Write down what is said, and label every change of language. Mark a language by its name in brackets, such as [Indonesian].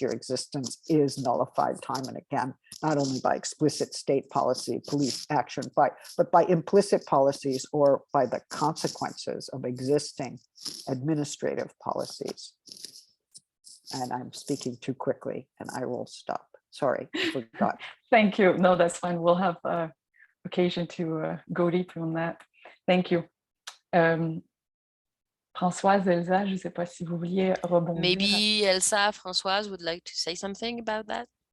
[English] Your existence is nullified time and again, not only by explicit state policy, police action, but by implicit policies or by the consequences of existing administrative policies. And I'm speaking too quickly and I will stop. Sorry, I forgot. Thank you. No, that's fine. We'll have occasion to go deeper on that. Thank you. [French] Françoise, Elsa, je ne sais pas si vous vouliez rebondir. [English] Maybe Elsa, Françoise would like to say something about that?